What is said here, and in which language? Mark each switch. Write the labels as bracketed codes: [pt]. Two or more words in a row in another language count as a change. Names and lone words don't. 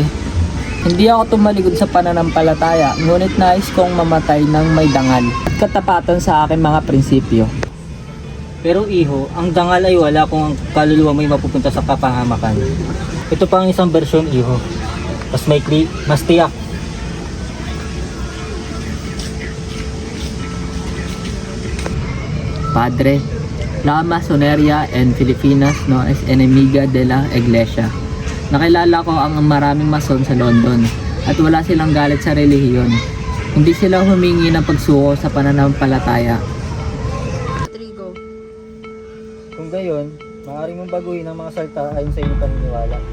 [tl] Hindi ako tumalikod sa pananampalataya, ngunit nais kong mamatay ng may dangal at katapatan sa aking mga prinsipyo. Pero Iho, ang dangal ay wala kung ang kaluluwa mo ay mapupunta sa kapahamakan. Ito pa ang isang bersyon, Iho. Mas maikli, mas tiyak. [es] Padre, la masoneria en Filipinas no es enemiga de la Iglesia. [tl] Nakilala ko ang maraming mason sa London at wala silang galit sa relihiyon. Hindi sila humingi ng pagsuko sa pananampalataya. Kung gayon, maaari mong baguhin ang mga salta ayon sa iyong paniniwala.